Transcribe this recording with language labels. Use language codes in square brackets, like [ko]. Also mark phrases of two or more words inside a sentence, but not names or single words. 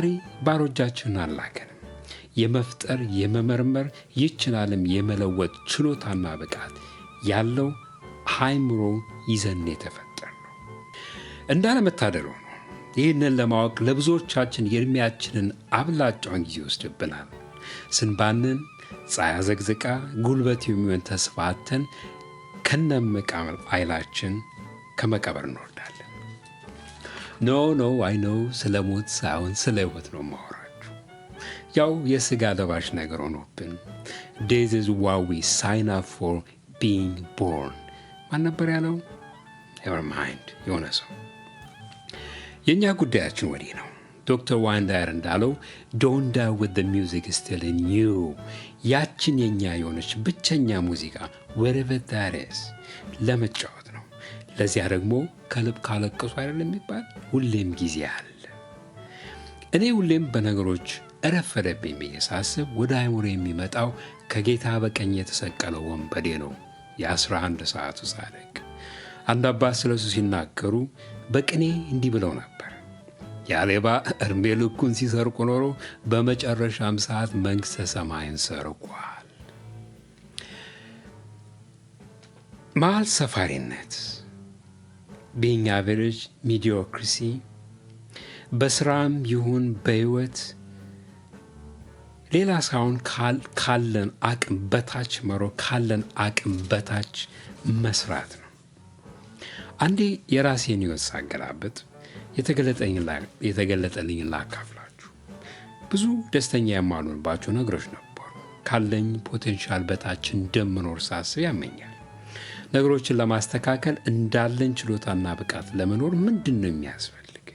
[am] ባሮጃችንን አላከንም። የመፍጠር የመመርመር ይችን ዓለም የመለወጥ ችሎታና ብቃት ያለው አእምሮ ይዘን የተፈጠር ነው። እንዳለመታደል ሆኖ ይህንን ለማወቅ ለብዙዎቻችን የእድሜያችንን አብላጫውን ጊዜ ይወስድብናል። ስንባንን ፀሐይ አዘቅዝቃ ጉልበት የሚሆን ተስፋ አጥተን ከነመቃብር ኃይላችን ከመቃብር እንወርዳለን። ኖ አይ ነው ስለ ሞት ሳይሆን ስለ ሕይወት ነው ማወራችሁ። ያው የሥጋ ለባሽ ነገር ሆኖብን [en] this is what we sign up for being born [am] ማን ነበር ያለው? [en] never mind [am] የሆነ ሰው። የእኛ ጉዳያችን ወዲህ ነው። ዶክተር ዋይንዳየር እንዳለው [en] don't die with the music still in [am] you። ያችን የኛ የሆነች ብቸኛ ሙዚቃ [en] wherever that is [am] ለመጫወት ነው። ለዚያ ደግሞ ከልብ ካለቀሱ አይደለም የሚባል ሁሌም ጊዜ አለ። እኔ ሁሌም በነገሮች እረፈደብኝ ብዬ ሳስብ ወደ አእምሮ የሚመጣው ከጌታ በቀኝ የተሰቀለው ወንበዴ ነው። የ11 ሰዓቱ ጻድቅ። አንድ አባት ስለሱ ሲናገሩ በቅኔ እንዲህ ብለው ነበር። ያ ሌባ እድሜ ልኩን ሲሰርቁ ኖሮ በመጨረሻም ሰዓት መንግሥተ ሰማይን ሰርቋል። መሀል ሰፋሪነት [en] being average, mediocrity [am] በስራም ይሁን በሕይወት ሌላ ሳይሆን ካለን አቅም በታች ካለን አቅም በታች መስራት ነው። አንዴ የራሴን ሕይወት ሳገላብጥ የተገለጠልኝን ላካፍላችሁ። ብዙ ደስተኛ የማልሆንባቸው ነገሮች ነበሩ። ካለኝ ፖቴንሻል በታች እንደምኖር ሳስብ ያመኛል። ነገሮችን ለማስተካከል እንዳለኝ ችሎታና ብቃት ለመኖር ምንድን ነው የሚያስፈልገኝ?